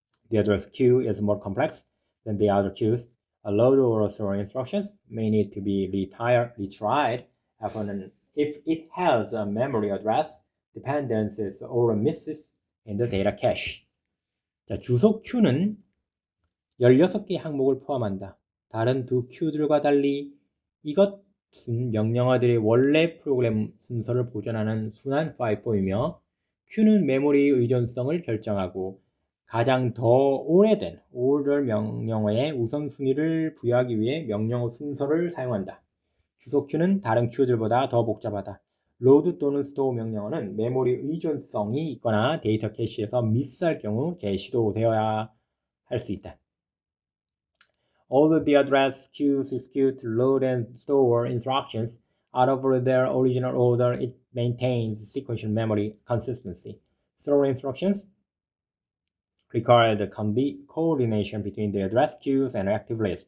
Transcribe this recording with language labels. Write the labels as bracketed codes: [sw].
[en] The address queue is more complex than the other queues. A load or store instructions may need to be retried if it has a memory address, dependencies, or misses in the data cache. [ko] 자, 주소 queu는 16개의 항목을 포함한다. 다른 두 queu들과 달리 이것은 명령어들의 원래 프로그램 순서를 보존하는 순환 FIFO이며 queu는 메모리 의존성을 결정하고 가장 더 오래된 older 명령어에 우선순위를 부여하기 위해 명령어 순서를 사용한다. 주소 queu는 다른 queu들보다 더 복잡하다. 로드 또는 스토어 명령어는 메모리 의존성이 있거나 데이터 캐시에서 미스할 경우 재시도되어야 할 수 있다. [en] Although the address queues execute load and store instructions out of their original order, it maintains sequential memory consistency. Store instructions require the coordination between the address queues and active list.